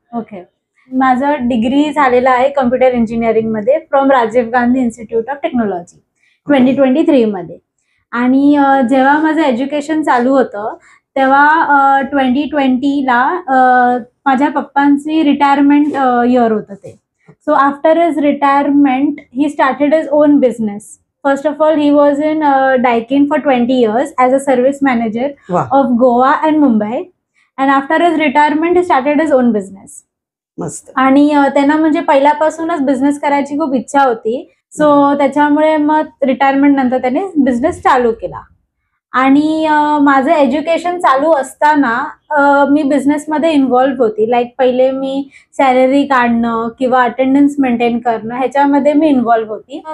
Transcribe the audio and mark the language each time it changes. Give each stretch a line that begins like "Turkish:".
Marathi: Okay, माझं degree झालेलं आहे कम्प्युटर इंजिनिअरिंग मध्ये from Rajiv Gandhi institute of technology 2023 मध्ये. आणि जेव्हा माझं एज्युकेशन चालू होतं तेव्हा 2020ला माझ्या पप्पांची रिटायरमेंट इयर होतं ते.
English: So after his retirement he started his own business. First of all, he was in Daikin for 20 years as a service manager of Goa and Mumbai. And after his retirement, he started his own business.
Marathi: मस्त. आणि त्यांना म्हणजे पहिल्यापासूनच business करायची खूप इच्छा होती. So त्याच्यामुळे मग रिटायरमेंट नंतर त्याने बिझनेस चालू केला. आणि माझं एज्युकेशन चालू असताना मी बिझनेसमध्ये इन्व्हॉल्व होती. लाईक पहिले मी सॅलरी काढणं किंवा अटेंडन्स मेंटेन करणं ह्याच्यामध्ये मी इन्व्हॉल्व होती.